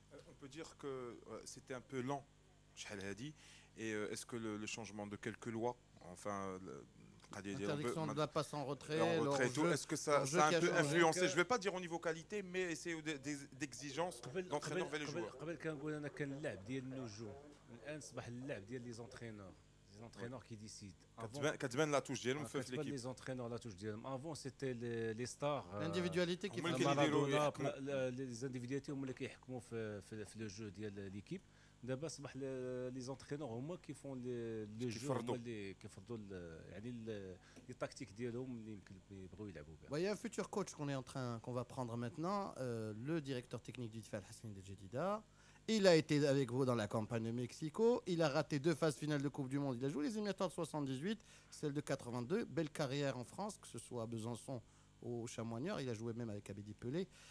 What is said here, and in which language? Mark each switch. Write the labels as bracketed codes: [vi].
[fr] On peut dire que c'était un peu lent, et est-ce que le changement de quelques lois, enfin... L'interdiction de la passe en retrait, est-ce que ça a un peu influencé, je ne vais pas dire au niveau qualité, mais essayer d'exigence d'entraîneur vers les joueurs. [ar] قبل كنقول انا كان اللعب ديال النجوم، الان صبح اللعب ديال لي زونترينور. [fr] les entraîneurs qui décident. [ar] كتبان لا توش ديالهم في l'équipe. [fr] Les entraîneurs la touche [ar] ديالهم. [fr] Avant c'était les stars. L'individualité qui les individualités [ar] هما اللي كيحكموا في [fr] le jeu [ar] ديال [fr] l'équipe. [ar] دابا اصبح لي زونترينور هما كيفون لو جو هما اللي كيفرضوا يعني لي تاكتيك ديالهم اللي يمكن يبغيو يلعبوا بها. [fr] Il y a un futur coach qu'on va prendre maintenant, le directeur technique du Tifal Hassan El Jedida. Il a été avec vous dans la campagne de Mexico. Il a raté 2 phases finales de Coupe du Monde. Il a joué les éliminatoires de 78, celle de 82. Belle carrière en France, que ce soit à Besançon ou au Chamoigneur. Il a joué même avec Abedi Pelé.